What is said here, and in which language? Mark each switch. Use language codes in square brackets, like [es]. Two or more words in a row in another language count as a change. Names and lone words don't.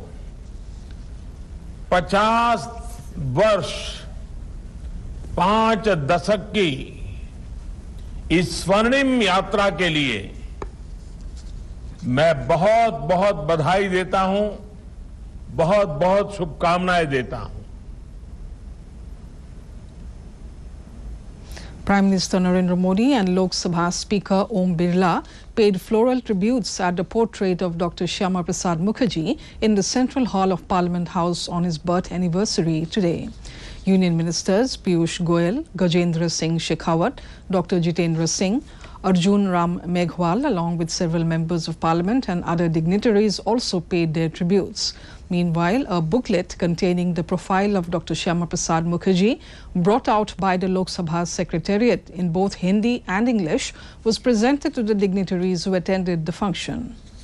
[hi] 50 वर्ष 5 दशक की इस स्वर्णिम यात्रा के लिए मैं बहुत बहुत बधाई देता हूं, बहुत बहुत शुभकामनाएं देता हूं. [en] Prime Minister Narendra Modi and Lok Sabha Speaker Om Birla paid floral tributes at the portrait of Dr Shyamaprasad Mukherjee in the Central Hall of Parliament House on his birth anniversary today. Union Ministers Piyush Goyal, Gajendra Singh Shekhawat, Dr Jitendra Singh, Arjun Ram Meghwal, along with several members of Parliament and other dignitaries also paid their tributes. Meanwhile, a booklet containing the profile of Dr Shyamaprasad Mukherjee, brought out by the Lok Sabha Secretariat in both Hindi and English, was presented to the dignitaries who attended the function.